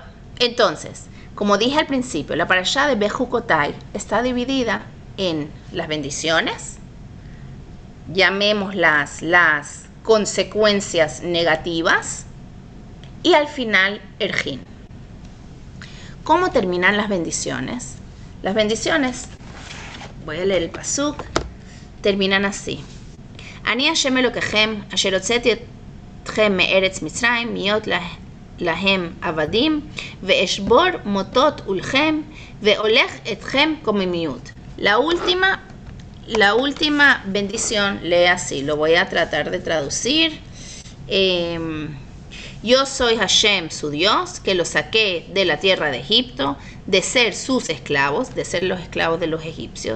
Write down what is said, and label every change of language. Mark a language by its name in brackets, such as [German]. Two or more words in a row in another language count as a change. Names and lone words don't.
[Spanish] Entonces, como dije al principio, la parashá de Bejucotai está dividida en las bendiciones, llamémoslas las consecuencias negativas, y al final Ergin. ¿Cómo terminan las bendiciones? Las bendiciones, voy a leer el pasuk, terminan así. [Hebrew] אני השם אלוקיכם אשר הוצאתי אתכם מארץ מצרים, להיות להם עבדים, ואשבור מוטות עולכם, והולך אתכם קוממיות. [Spanish] La última bendición lee así, lo voy a tratar de traducir. Yo soy Hashem, su Dios, que los saqué de la tierra de Egipto, de ser sus esclavos, de ser los esclavos de los egipcios.